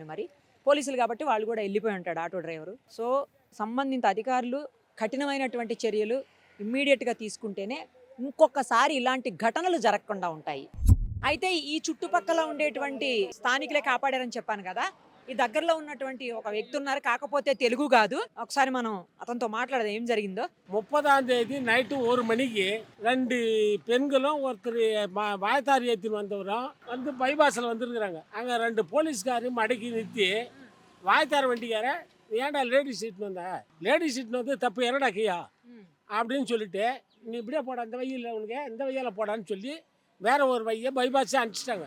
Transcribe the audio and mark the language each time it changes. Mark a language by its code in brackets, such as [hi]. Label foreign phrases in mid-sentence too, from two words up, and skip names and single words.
[te] మరి పోలీసులు కాబట్టి వాళ్ళు కూడా వెళ్ళిపోయి ఉంటాడు ఆటో డ్రైవరు. సో సంబంధిత అధికారులు కఠినమైనటువంటి చర్యలు ఇమ్మీడియట్గా తీసుకుంటేనే ఇంకొకసారి ఇలాంటి ఘటనలు జరగకుండా ఉంటాయి. అయితే ఈ చుట్టుపక్కల ఉండేటువంటి స్థానికులే కాపాడారని చెప్పాను కదా. ఈ దగ్గరలో ఉన్నటువంటి ఒక వ్యక్తి ఉన్నారు, కాకపోతే తెలుగు కాదు. ఒకసారి మనం అతనితో మాట్లాడదాం ఏం జరిగిందో. [ta] 30ஆம் தேதி நைட்டு 1 மணிக்கு 2 பெண்களும் ஒருத்தர் வாயத்தார் ஏற்றின்னு வந்தவரும் வந்து பைபாஸில் வந்துருக்குறாங்க. அங்கே 2 போலீஸ்காரும் மடக்கி நிறுத்தி வாயத்தார் வண்டிக்கார, ஏன்டா [en] ladies seat [ta] வந்த, [en] ladies seat [ta] வந்து தப்பு என்னடா கையா அப்படின்னு சொல்லிட்டு, நீ இப்படியே போடா, இந்த வழியில் உனக்கு இந்த வழியில் போடான்னு சொல்லி வேற ஒரு வழியை பைபாஸே அனுப்பிச்சிட்டாங்க.